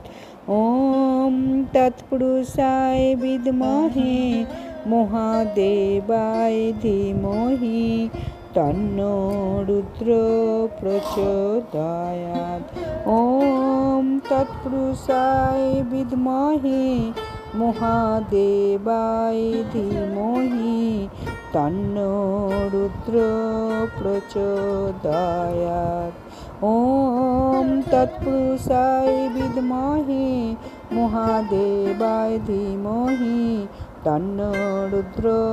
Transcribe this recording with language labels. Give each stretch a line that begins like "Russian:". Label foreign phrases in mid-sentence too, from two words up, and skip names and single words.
Sanskrit: ॐ तत्पुरुषाय विद्महे महादेवाय धीमहि तन्नो रुद्रो प्रचोदयात्। ॐ तत्पुरुषाय विद्महे মহাদেবায় ধীমহি তন্নো রুদ্র প্রচোদয়াৎ। ওম তৎপুরুষায় বিদ্মহে মহাদেবায় ধীমহি তন্নো রুদ্র